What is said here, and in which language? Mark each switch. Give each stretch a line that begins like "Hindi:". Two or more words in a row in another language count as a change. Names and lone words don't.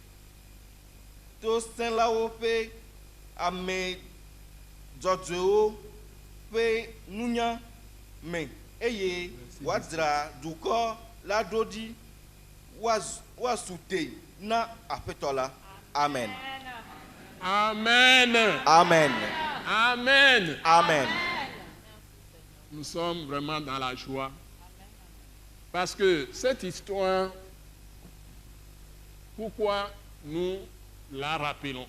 Ewe: tosẽlawo ƒe ame dzɔdzɔewo ƒe nunya me eye wòadzra dukɔ la ɖo ɖi wòasu te na aƒetɔ la. Amen. Amen. Amen. Amen. Amen.
French: Nous sommes vraiment dans la joie. Parce que cette histoire, pourquoi nous la rappelons?